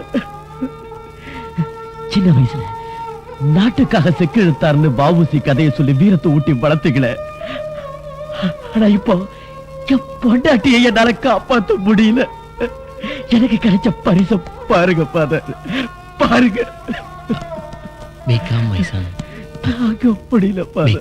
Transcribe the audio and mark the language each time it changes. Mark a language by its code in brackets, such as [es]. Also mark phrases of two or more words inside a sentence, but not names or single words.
[ta] சின்ன வயசுல நாட்டுக்காக செக்கிழுத்தாருன்னு பாபுசி கதையை சொல்லி வீரத்தை ஊட்டி வளர்த்துக்கல. ஆனா இப்போ என் பொண்டாட்டியை என்னால காப்பாற்ற முடியல. எனக்கு கிடைச்ச பரிசு பாருங்க ஃபாதர், பாருங்க. [en] Be calm, my son. [ta] தாங்க முடியல [en] Be [ta] ஃபாதர்.